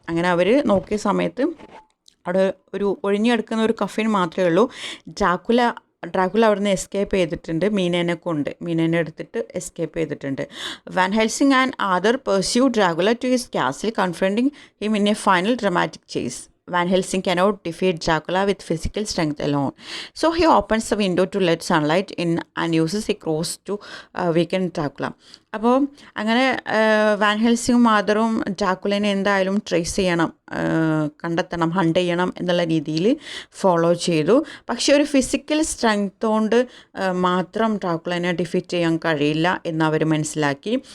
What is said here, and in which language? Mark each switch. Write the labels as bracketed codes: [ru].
[ml] അങ്ങനെ അവർ നോക്കിയ സമയത്ത് അവിടെ ഒരു ഒഴിഞ്ഞെടുക്കുന്ന ഒരു കഫിൻ മാത്രമേ ഉള്ളൂ. ഡ്രാക്കുള അവിടുന്ന് എസ്കേപ്പ് ചെയ്തിട്ടുണ്ട്, മീനേനെ എടുത്തിട്ട് എസ്കേപ്പ് ചെയ്തിട്ടുണ്ട്. [en] Van Helsing and other pursue Dracula to his castle confronting him in a final dramatic chase. Van Helsing cannot defeat Dracula with physical strength alone. So he opens the window to let sunlight in and uses a cross to weaken Dracula. [ml] അപ്പോൾ അങ്ങനെ van ഹെൽസിങ്ങും ആദറും ഡ്രാക്കുളനെ എന്തായാലും trace ചെയ്യണം, കണ്ടെത്തണം, hunt ചെയ്യണം എന്നുള്ള രീതിയിൽ follow ചെയ്തു. പക്ഷേ ഒരു ഫിസിക്കൽ സ്ട്രെങ്ത് കൊണ്ട് മാത്രം ഡ്രാക്കുളനെ ഡിഫീറ്റ് ചെയ്യാൻ കഴിയില്ല എന്ന് അവർ മനസ്സിലാക്കി.